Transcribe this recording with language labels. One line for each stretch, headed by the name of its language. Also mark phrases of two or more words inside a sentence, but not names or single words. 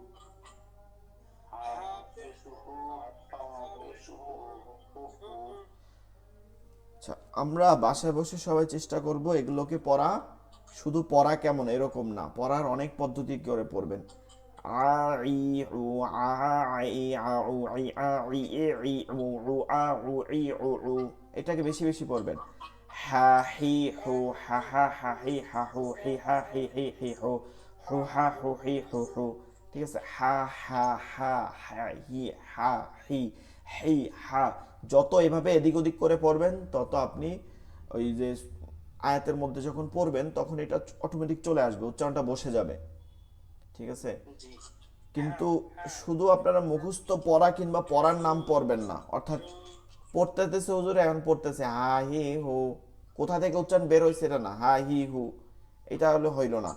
Bangla: আচ্ছা, আমরা বাসায় বসে সবাই চেষ্টা করব এগুলোকে পড়া। শুধু পড়া কেমন এরকম না, পড়ার অনেক পদ্ধতি করে পড়বেন। আ ই উ, আ ই আ উ, ই আ ই এ ই উ, উ আ উ ই উ উ। এটাকে বেশি বেশি পড়বেন। হা হি হু, হা হা হা হি হা হু, হি হা হি হি হি হু, হু হা হু হি হু হু। ঠিক আছে, হা হা হা, হা হি হা হি, হি হা। যত এভাবে এদিক ওদিক করে পড়বেন তত আপনি ওই যে আয়াতের মধ্যে যখন পড়বেন তখন এটা অটোমেটিক চলে আসবে, উচ্চারণটা বসে যাবে। ঠিক আছে, কিন্তু শুধু আপনারা মুখস্থ পড়া কিংবা পড়ার নাম পড়বেন না, অর্থাৎ পড়তেছে হুজুর এখন পড়তেছে হা হি হু, কোথা থেকে উচ্চারণ বের হয়েছে এটা না, হা হি হু, এটা হলে হইল না।